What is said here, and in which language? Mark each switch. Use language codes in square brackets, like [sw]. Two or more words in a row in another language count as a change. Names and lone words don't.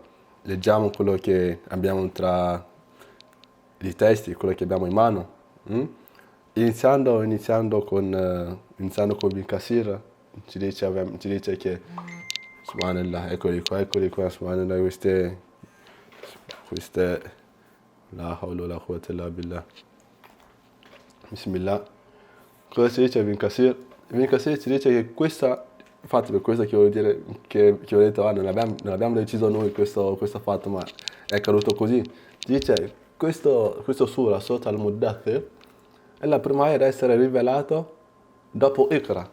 [it] Leggiamo quello che abbiamo tra i testi, quello che abbiamo in mano. Iniziando con Ibn Kasir, ci dice che, subhanallah, eccoli qua, subhanallah, queste, [ar] لا حول لا قوة إلا بالله. [it] Bismillah. Cosa ci dice Ibn Kasir? Ibn Kasir ci dice che infatti per questo che voglio dire, che ho detto, non abbiamo deciso noi questo fatto, ma è accaduto così. Dice, questo sura, Sota al-Muddathir, è la prima aya ad essere rivelato dopo Iqra.